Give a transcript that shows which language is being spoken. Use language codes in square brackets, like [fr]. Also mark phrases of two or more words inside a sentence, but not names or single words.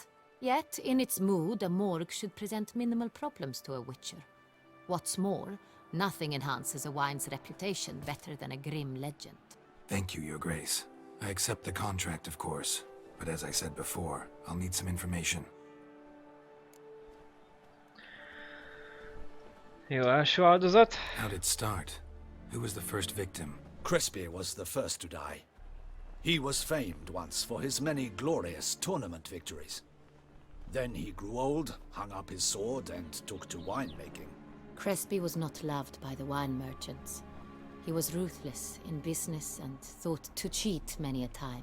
[en] Yet, in its mood, a morgue should present minimal problems to a witcher. What's more, nothing enhances a wine's reputation better than a grim legend. Thank you, Your Grace. I accept the contract, of course. But as I said before, I'll need some information. [hu] Jó, első áldozat. [en] How'd it start? Who was the first victim? Crispy was the first to die. He was famed once for his many glorious tournament victories. Then he grew old, hung up his sword, and took to winemaking. Crespi was not loved by the wine merchants. He was ruthless in business and thought to cheat many a time.